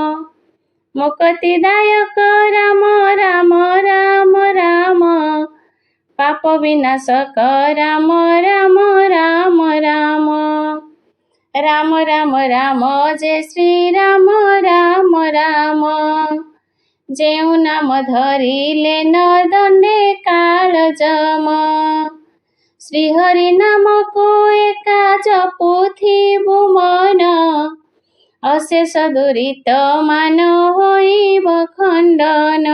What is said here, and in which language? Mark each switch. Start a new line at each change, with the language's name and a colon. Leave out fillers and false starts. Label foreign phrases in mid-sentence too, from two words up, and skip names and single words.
Hindi: मुक्तिदायक राम राम राम राम, पाप विनाशक राम राम राम राम। राम राम राम जय श्री राम राम राम,
Odia: ଯେଉଁ ନାମ ଧରିଲେ ନ ଦଣ୍ଡେ କାଳ ଯମ। ଶ୍ରୀହରି ନାମକୁ ଏକା ଜପୁଥିବୁ ମନ, ଅଶେଷ ଦୁରିତ ମାନ ହୋଇବ ଖଣ୍ଡନ।